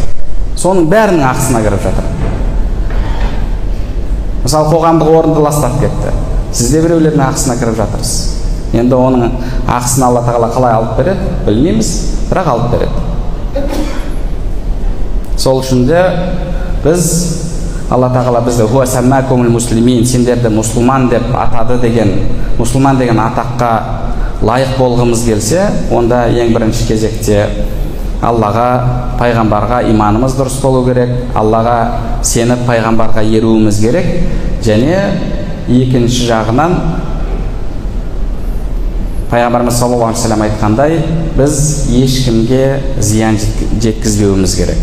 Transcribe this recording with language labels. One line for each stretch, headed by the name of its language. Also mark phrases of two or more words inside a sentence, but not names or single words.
Kazakh: Соның бәрінің ақысына кіріп жатыр. Мысалы, қоғамдық орынды ластап кетті. Сіз де біреулердің ақысына кіріп жатырсыз. Енді оның ақысын Алла тағала қалай алып береді білмейміз, бірақ алып береді. Сол үшін де біз Алла тағала бізді
Arabic: هو سماكم المسلمين,
Kazakh: сендерді мұсылман деп атады деген, мұсылман деген атаққа лайық болғымыз келсе, онда ең бірінші кезекте Аллаға, пайғамбарға иманымыз дұрыс болу керек, Аллаға сеніп пайғамбарға еруіміз керек, және екінші жағынан пайғамбарымыз
Arabic: صلى الله عليه وسلم
Kazakh: айтқандай, біз ешкімге зиян жеткізбеуіміз керек.